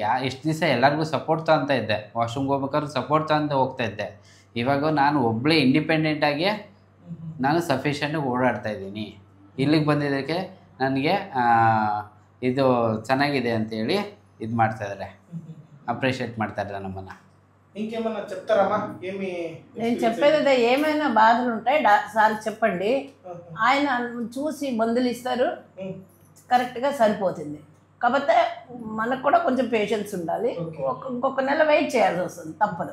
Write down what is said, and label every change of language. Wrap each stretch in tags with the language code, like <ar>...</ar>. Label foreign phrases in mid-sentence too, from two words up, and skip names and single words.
<kn>ಎಷ್ಟು ದಿವಸ ಎಲ್ಲರಿಗೂ ಸಪೋರ್ಟ್ ತಗೊತಾ ಇದ್ದೆ, ವಾಶ್ರೂಮ್ಗೆ ಹೋಗ್ಬೇಕಾದ್ರೂ ಸಪೋರ್ಟ್ ತಗೊಂಡು ಹೋಗ್ತಾ ಇದ್ದೆ. ಇವಾಗ ನಾನು ಒಬ್ಬಳೇ ಇಂಡಿಪೆಂಡೆಂಟಾಗಿ ನಾನು ಸಫಿಷಿಯೆಂಟಾಗಿ ಓಡಾಡ್ತಾ ಇದ್ದೀನಿ. ಇಲ್ಲಿಗೆ ಬಂದಿದ್ದಕ್ಕೆ ನನಗೆ ಇದು ಚೆನ್ನಾಗಿದೆ ಅಂತೇಳಿ ಇದು ಮಾಡ್ತಾಯಿದ್ದಾರೆ, అప్రిషియేట్ ಮಾಡ್ತಾರೆ నమ్మన.</kn> <te>ఇంకేమన్నా చెప్తారమ్మా? నేను చెప్పేది ఏమైనా బాధలు ఉంటాయి సార్ చెప్పండి, ఆయన చూసి మందులు ఇస్తారు, కరెక్ట్గా సరిపోతుంది. కాకపోతే మనకు కూడా కొంచెం పేషెన్స్ ఉండాలి, ఇంకొక నెల వెయిట్ చేయాల్సి వస్తుంది, తప్పదు.</te>